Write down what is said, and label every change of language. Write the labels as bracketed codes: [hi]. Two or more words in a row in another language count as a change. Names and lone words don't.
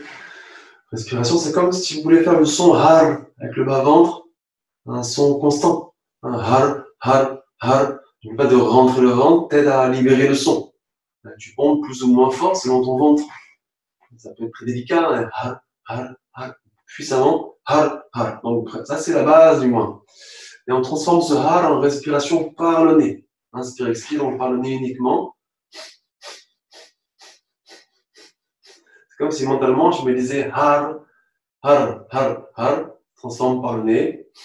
[fr] Respiration, c'est comme si tu voulais faire le son har avec le bas-ventre, un son constant. Un har, har, har. Donc pas de rentrer le ventre, t'aide à libérer le son. Tu pompes plus ou moins fort selon ton ventre. Ça peut être très délicat, hein. Har, har, har. Puissamment, har, har. Donc ça c'est la base du moins. Et on transforme ce har en respiration par le nez. Inspire, expire, on par le nez uniquement. C'est comme si mentalement je me disais har, har, har, har, transforme par le nez.